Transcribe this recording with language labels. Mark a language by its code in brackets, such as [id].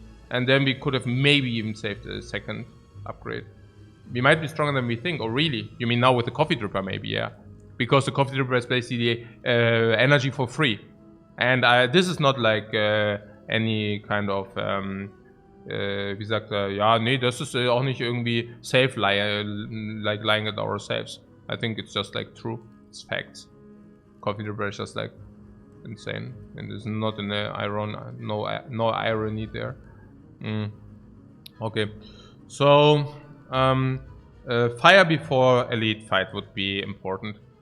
[en] And then we could have maybe even saved a second upgrade. We might be stronger than we think. Oh, really? You mean now with the coffee dripper, maybe, yeah. Because the coffee dripper is basically energy for free. And this is not like any kind of... [de] wie sagt er, ja, nee, das ist auch nicht irgendwie [en] safe like lying at ourselves. I think it's just like true. It's facts. Coffee dripper is just like insane. And there's not an no irony there. Okay. So, fire before elite fight would be important.